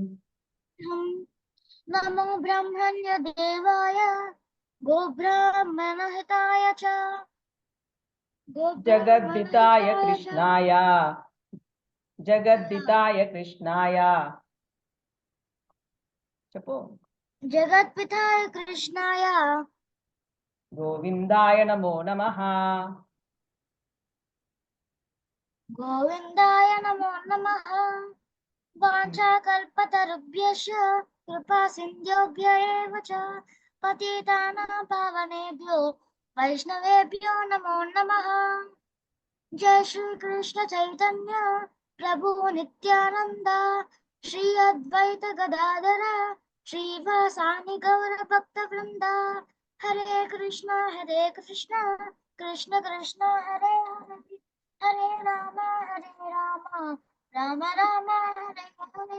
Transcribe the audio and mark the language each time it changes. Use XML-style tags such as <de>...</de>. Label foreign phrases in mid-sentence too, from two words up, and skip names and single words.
<sa>నమో బ్రహ్మణ్య దేవాయ గోబ్రాహ్మణహితాయ చ జగద్దితాయ కృష్ణాయ చెప్పు. జగత్పితాయ కృష్ణాయ గోవిందాయ నమో నమః. గోవిందాయ నమో నమః. వాంఛాకల్పతరుభ్యశ్చ కృపా సింధుభ్య ఏవ చ పతితానాం పావనేభ్యో వైష్ణవేభ్యో నమో నమః. జయ శ్రీ కృష్ణ చైతన్య ప్రభు నిత్యానంద శ్రీ అద్వైత గదాధర శ్రీవాసాని గౌర భక్త వృంద. హరే కృష్ణ కృష్ణ కృష్ణ హరే హరే హరే రామ రామ రామ హరే హరే.</sa>